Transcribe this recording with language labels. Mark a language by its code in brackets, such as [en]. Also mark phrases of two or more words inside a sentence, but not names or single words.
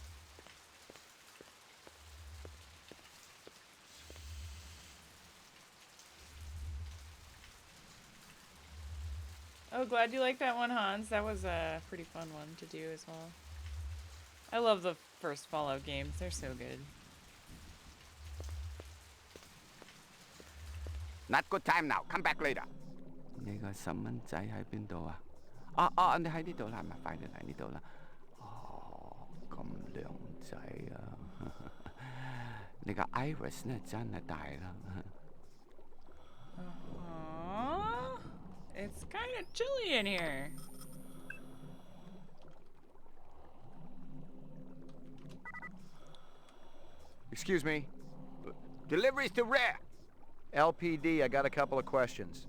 [en] Oh, glad you liked that one, Hans. That was a pretty fun one to do as well. I love the first Fallout games. They're so good. Not good time now. Come back later. [yue] 你個細蚊仔喺邊度啊？你喺呢度啦，係咪？快啲嚟呢度啦！哦，咁靚仔啊！你個 iris 呢真係大啦。 [en] It's kind of chilly in here. Excuse me. Deliveries to rare. LPD, I got a couple of questions.